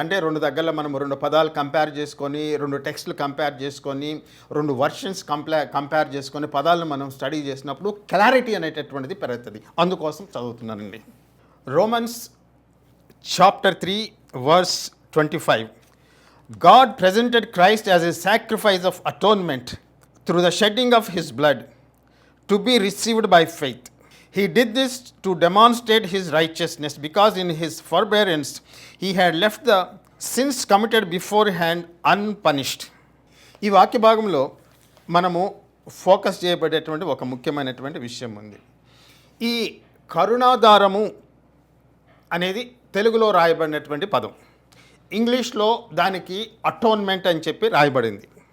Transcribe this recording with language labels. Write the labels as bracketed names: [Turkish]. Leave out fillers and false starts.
[Telugu] అంటే రెండు దగ్గరలో మనం రెండు పదాలు కంపేర్ చేసుకొని, రెండు టెక్స్ట్లు కంపేర్ చేసుకొని, రెండు వర్షన్స్ కంపేర్ చేసుకొని పదాలను మనం స్టడీ చేసినప్పుడు క్లారిటీ అనేటటువంటిది పెరుగుతుంది. అందుకోసం చదువుతున్నానండి. Romans chapter 3 verse 25. [English] God presented Christ as a sacrifice of atonement through the shedding of his blood to be received by faith. He did this to demonstrate his righteousness because in his forbearance he had left the sins committed beforehand unpunished. [Telugu] ఈ వాక్య భాగంలో మనము focus చేయబడేటువంటి ఒక ముఖ్యమైనటువంటి విషయం ఉంది. ఈ కరుణాధారము అనేది తెలుగులో రాయబడినటువంటి పదం. ఇంగ్లీష్లో దానికి అటోన్మెంట్ అని చెప్పి రాయబడింది.